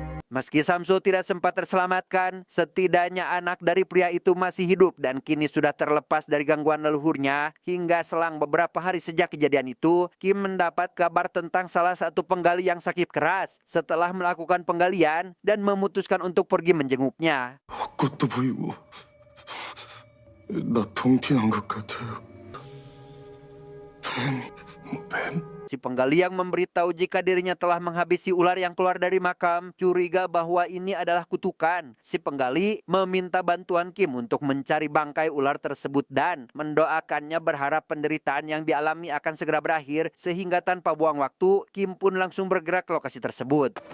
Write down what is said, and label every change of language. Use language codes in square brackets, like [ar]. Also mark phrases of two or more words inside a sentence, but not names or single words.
[id] Meski Samsul tidak sempat terselamatkan, setidaknya anak dari pria itu masih hidup dan kini sudah terlepas dari gangguan leluhurnya. Hingga selang beberapa hari sejak kejadian itu, Kim mendapat kabar tentang salah satu penggali yang sakit keras. Setelah melakukan penggalian dan memutuskan untuk pergi menjenguknya. [ko] 꽃도 보이고 나 동티난 것 같아요. 뱀? [id] Si penggali yang memberitahu jika dirinya telah menghabisi ular yang keluar dari makam curiga bahwa ini adalah kutukan. Si penggali meminta bantuan Kim untuk mencari bangkai ular tersebut dan mendoakannya berharap penderitaan yang dialami akan segera berakhir. Sehingga tanpa buang waktu, Kim pun langsung bergerak ke lokasi tersebut.